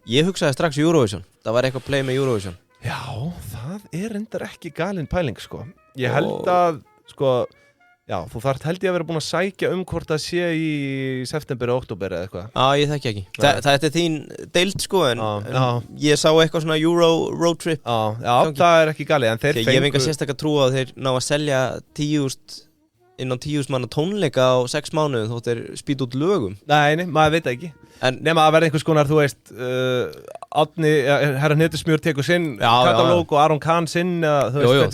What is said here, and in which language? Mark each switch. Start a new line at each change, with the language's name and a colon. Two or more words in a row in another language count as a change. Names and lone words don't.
Icelandic: Ég hugsaði strax Eurovision, það var eitthvað play með Eurovision. Já, það er reyndar ekki galin pæling, sko. Ég held að, sko, já, þú þarft held ég að vera búin að sækja hvort það sé í september og október eða eitthvað. Já, ég þekki ekki. Það er þín deild, sko, en ég sá eitthvað svona
English: Euro road trip.
Icelandic: Já, það er ekki galið, en þeir fengu. Ég hef enga sérstaklega trú á að þeir ná að selja 10.000 inn á 10.000 manna tónleika á 6 mánuðum þótt þeir spýta út lögum. Nei, maður veit það ekki. En nema að verða einhvers konar, þú veist, Árni, herra Hnetusmjör tekur sinn katalóg og Aron Kahn sinn, þú veist,